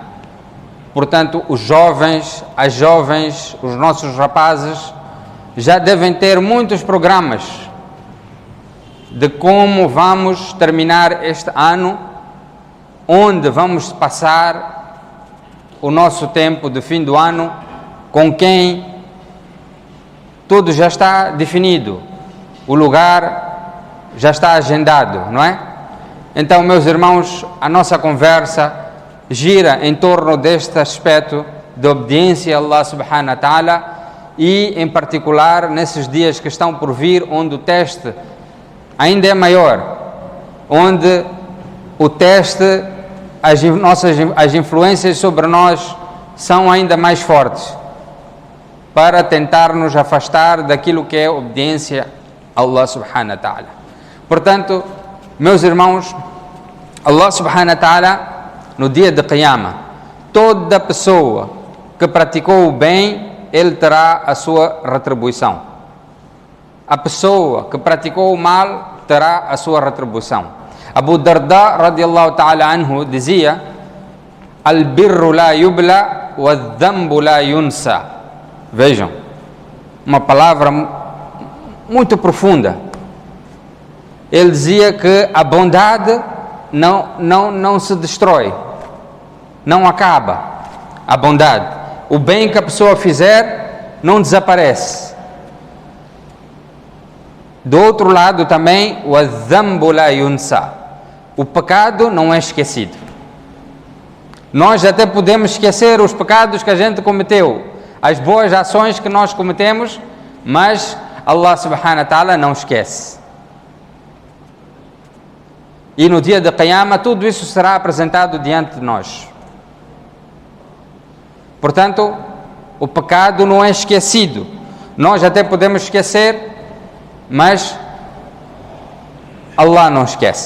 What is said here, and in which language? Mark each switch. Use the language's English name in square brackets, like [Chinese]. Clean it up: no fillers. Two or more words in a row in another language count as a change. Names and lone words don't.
[Portuguese] Portanto, os jovens, as jovens, os nossos rapazes já devem ter muitos programas de como vamos terminar este ano, onde vamos passar o nosso tempo de fim do ano, com quem tudo já está definido, o lugar já está agendado, não é? Então, meus irmãos, a nossa conversa gira em torno deste aspecto de obediência a [Arabic] الله سبحانه وتعالى [Portuguese] e, em particular, nesses dias que estão por vir, onde o teste ainda é maior, onde o teste, as influências sobre nós são ainda mais fortes, para tentar nos afastar daquilo que é obediência a [Arabic] الله سبحانه وتعالى. [Portuguese] Portanto, meus irmãos, [Arabic] الله سبحانه وتعالى, [Portuguese] no dia de Qiyamah, toda pessoa que praticou o bem, ele terá a sua retribuição. A pessoa que praticou o mal terá a sua retribuição. Abu Darda [Arabic] رضي الله تعالى عنه [Portuguese] dizia: [Arabic] البر لا يبلى والذنب لا ينسى. [Portuguese] Vejam, uma palavra muito profunda. Ele dizia que a bondade não se destrói, não acaba. A bondade, o bem que a pessoa fizer, não desaparece. Do outro lado também, o [Arabic] الذنب لا ينسى, [Portuguese] o pecado não é esquecido. Nós até podemos esquecer os pecados que a gente cometeu, as boas ações que nós cometemos, mas [Arabic] الله سبحانه وتعالى [Portuguese] não esquece. E no dia de Qiyamah tudo isso será apresentado diante de nós. Portanto, o pecado não é esquecido. Nós até podemos esquecer, mas Allah não esquece.